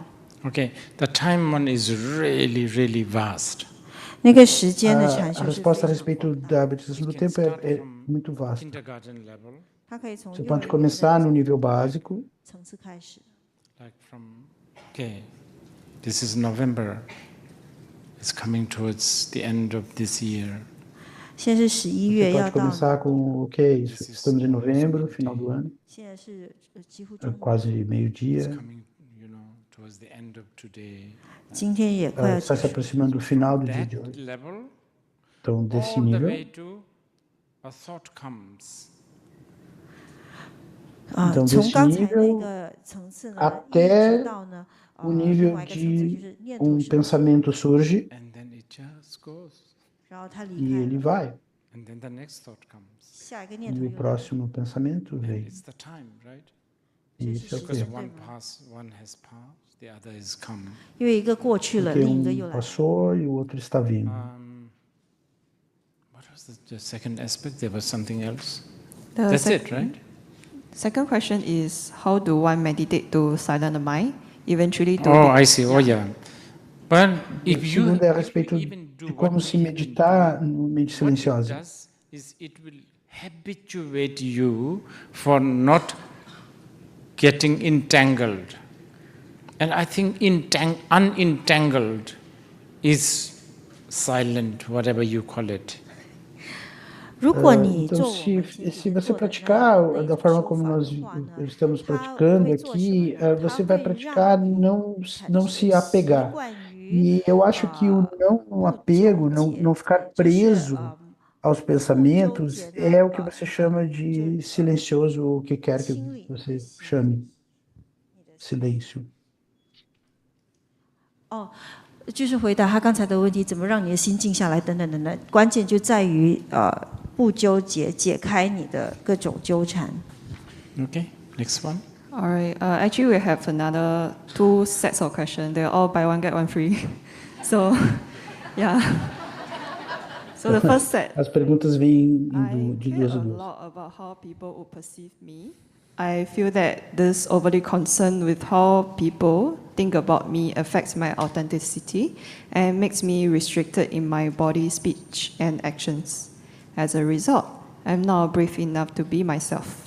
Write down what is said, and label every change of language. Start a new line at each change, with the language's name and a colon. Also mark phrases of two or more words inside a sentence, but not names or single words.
English: Okay, the time one is really, really vast.
Chinese: 那个时间的禅
Portuguese: A
Chinese: 修是
Portuguese: resposta a
Chinese: 非常
Portuguese: respeito da meditação do tempo é muito vasta.
English: Kindergarten level,
Chinese: 它可以从
Portuguese: Você
Chinese: 幼儿
Portuguese: pode
Chinese: 园
Portuguese: começar no
Chinese: 的
Portuguese: nível básico,
Chinese: 层次开始。
English: like from, okay, this is November. It's coming towards the end of this year.
Chinese: 现在是11月
Portuguese: você
Chinese: 要
Portuguese: pode
Chinese: 到，
Portuguese: começar com, ok, estamos em novembro, final do ano,
Chinese: 现在是几乎中午，
Portuguese: quase
English: It's
Portuguese: meio-dia.
English: coming, towards the end of today.
Chinese: 今天也快要
Portuguese: Está
Chinese: 结
Portuguese: se
Chinese: 束。
Portuguese: aproximando do final do dia
English: That
Portuguese: de hoje.
English: level,
Portuguese: Então, desse
English: all the
Portuguese: nível,
English: way to a thought comes.
Portuguese: então
Chinese: 从
Portuguese: desse
Chinese: 刚才那
Portuguese: nível
Chinese: 个层次呢，一
Portuguese: até
Chinese: 直到呢，
Portuguese: o
Chinese: 另
Portuguese: nível
Chinese: 外一个层次就
Portuguese: de
Chinese: 是念头升起，
Portuguese: pensamento surge
English: And then it just goes.
Chinese: 然后它离
Portuguese: e
Chinese: 开
Portuguese: ele
Chinese: 了。
Portuguese: vai.
English: And then the next thought comes.
Chinese: 下一个念头
Portuguese: E o
Chinese: 又来了。
Portuguese: próximo pensamento
English: And
Portuguese: vem.
English: it's the time, right?
Portuguese: E isso é o
English: Because
Portuguese: tempo.
English: one has passed, the other is come.
Chinese: 因为一个过去了，
Portuguese: Porque
Chinese: 另一个又来了。
Portuguese: passou e o outro está vindo.
English: What was the second aspect? There was something else. The That's it, right? Second question is, how do one meditate to silence the mind, eventually to... Oh, I see. Oh, yeah. But if
Portuguese: O
English: you
Portuguese: segundo é a respeito de como se meditar no mente silenciosa.
English: what it does is it will habituate you for not getting entangled. And I think unentangled is silent, whatever you call it.
Chinese: 如果你
Portuguese: Então, 做我们 se você praticar da forma como nós estamos praticando aqui, você vai praticar não se apegar. E eu acho que o não apego, não ficar preso aos pensamentos, é o que você chama de silencioso, ou o que quer que você chame. Silêncio.
Chinese: 哦，就是回答他刚才的问题，怎么让你的心静下来，等等等等，关键就在于不纠结，解开你的各种纠缠。
English: Okay, next one. All right. Actually, we have another 2 sets of questions. They're all buy one, get one free. So, yeah. So the first set.
Portuguese: As perguntas vêm de duas
English: a
Portuguese: em duas.
English: lot about how people would perceive me. I feel that this overly concern with how people think about me affects my authenticity and makes me restricted in my body, speech, and actions. As a result, I'm not brave enough to be myself.